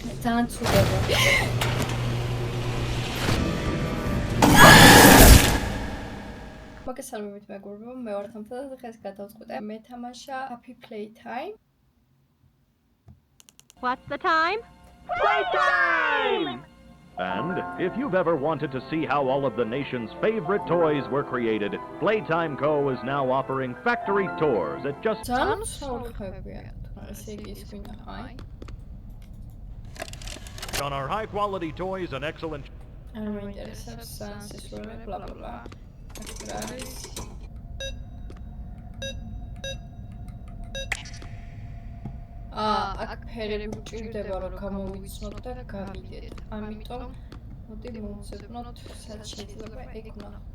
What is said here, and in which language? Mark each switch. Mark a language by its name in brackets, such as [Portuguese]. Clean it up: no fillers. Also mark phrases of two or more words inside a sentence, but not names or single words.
[Georgian] ძალიან ცუდება. მოგესალმებით მეგობრებო, მე ვარ თამთა და დღეს გადავწყვიტე მე თამაშა Happy Playtime. [English] What's the time? Playtime! And if you've ever wanted to see how all of the nation's favorite toys were created, Playtime Co. is now offering factory tours at just... [Georgian] ძალიან საუბრობია. ესე იგი ის გვინდა, აი. [English] On our high-quality toys and excellent... [Georgian] არ მეინტერესებს სისულელე, bla bla bla. აქ ფერები გვჭირდება რომ გამოვიცნოთ და გავიდეთ. ამიტომ მოდი მოვუძებნოთ სადაც შეიძლება ეგ ვნახოთ.